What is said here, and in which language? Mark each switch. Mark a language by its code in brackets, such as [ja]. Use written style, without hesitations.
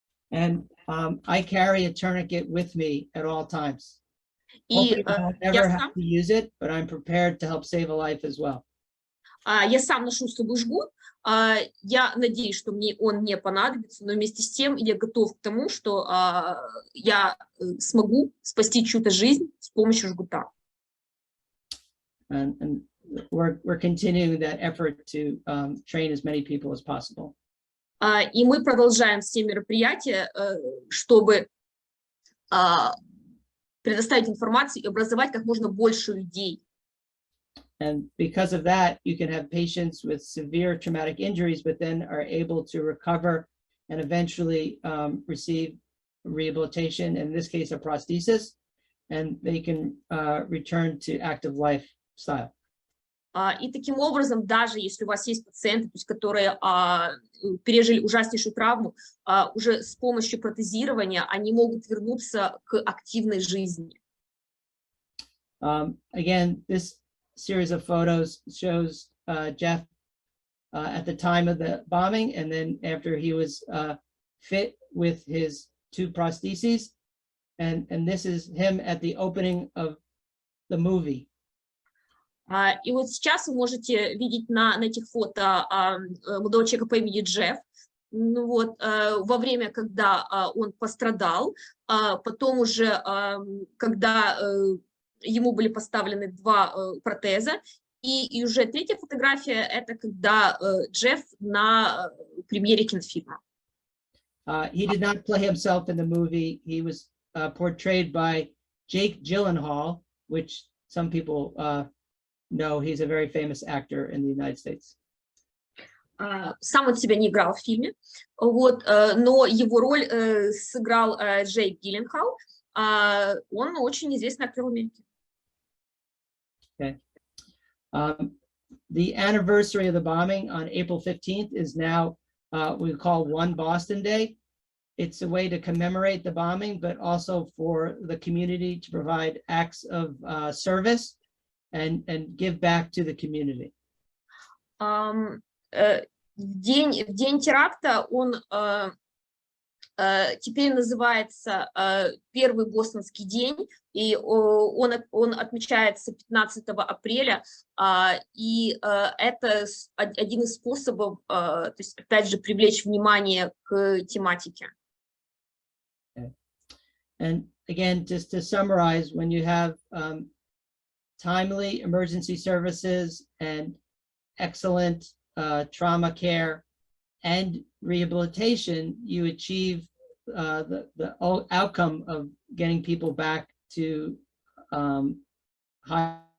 [en] And I carry a tourniquet with me at all times. [ru] И [en] I never have to use it, but I'm prepared to help save a life as well. [ru] Я сам ношу с собой жгут. Я надеюсь, что мне он не понадобится, но вместе с тем я готов к тому, что я смогу спасти чью-то жизнь с помощью жгута. [en] And we're continuing that effort to train as many people as possible. [ru] И мы продолжаем все мероприятия, чтобы предоставить информацию и образовать как можно больше людей. [en] And because of that, you can have patients with severe traumatic injuries, but then are able to recover and eventually receive rehabilitation, in this case, a prosthesis, and they can return to active lifestyle. [ru] И таким образом, даже если у вас есть пациенты, то есть, которые пережили ужаснейшую травму, уже с помощью протезирования они могут вернуться к активной жизни. [en] Again, this series of photos shows Jeff at the time of the bombing, and then after he was fit with his two prostheses. and this is him at the opening of the movie. [ru] И вот сейчас вы можете видеть на этих фото молодого человека по имени Джефф. Ну вот, во время, когда он пострадал, потом уже, когда ему были поставлены 2 протеза, и уже третья фотография — это когда Джефф на премьере кинофильма. [en] He did not play himself in the movie. He was portrayed by Jake Gyllenhaal, which some people know. He's a very famous actor in the United States. [ru] Сам он себя не играл в фильме, вот, но его роль сыграл Джейк Гилленхал. Он очень известный актер в Америке. [en] Okay. The anniversary of the bombing on April 15th is now we call One Boston Day. It's a way to commemorate the bombing, but also for the community to provide acts of service and give back to the community. [ru] В день теракта он теперь называется Первый бостонский день, и он отмечается 15 апреля, и это один из способов, то есть, опять же, привлечь внимание к тематике. [en] And again, just to summarize, when you have timely emergency services and excellent trauma care and rehabilitation, you achieve the outcome of getting people back to high.